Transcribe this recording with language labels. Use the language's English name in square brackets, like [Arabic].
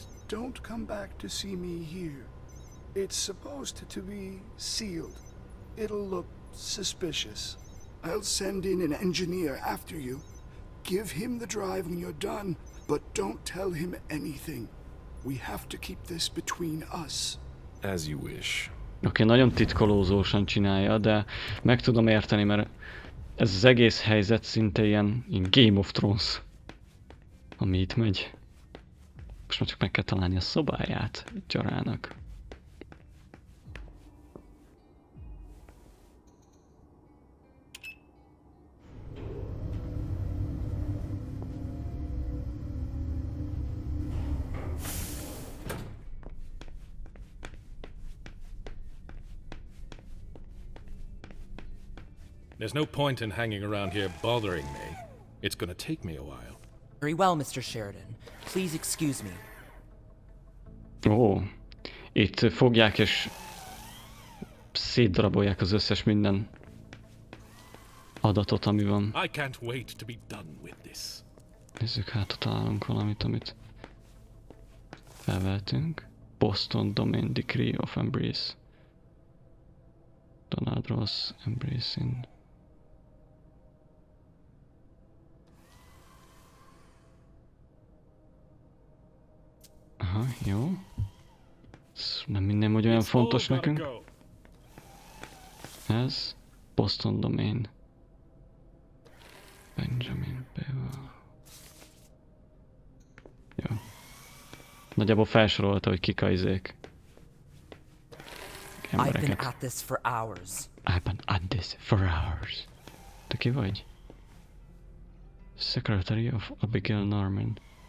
[English] Don't come back to see me here. It's supposed to be sealed. It'll look suspicious. I'll send in an engineer after you. Give him the drive when you're done, but don't tell him anything. We have to keep this between us. As you wish. [Hungarian] Oké, nagyon titkolózósan csinálja, de meg tudom érteni, mert ez az egész helyzet szinte ilyen Game of Thrones, ami itt megy. Most már csak meg kell találni a szobáját Jarának. [English] There's no point in hanging around here bothering me. It's gonna take me a while. Very well, Mr. Sheridan. Please excuse me. [Hungarian] Ó, itt fogják és szétdarabolják az összes minden adatot, ami van. [English] I can't wait to be done with this. [Hungarian] Nézzük, hát találunk valamit, amit felvehetünk. [English] Boston Domain Decree of Embrace. Donald Ross Embracing. [Hungarian] Aha, jó. Ez nem minden, hogy olyan fontos nekünk. Ez Boston Domain. Benjamin Bevel. Jó. Nagyjából felsorolta, hogy kik a izék. [English] I've been at this for hours. I've been at this for hours. [Hungarian] Te ki vagy? [English] Secretary of Abigail Norman.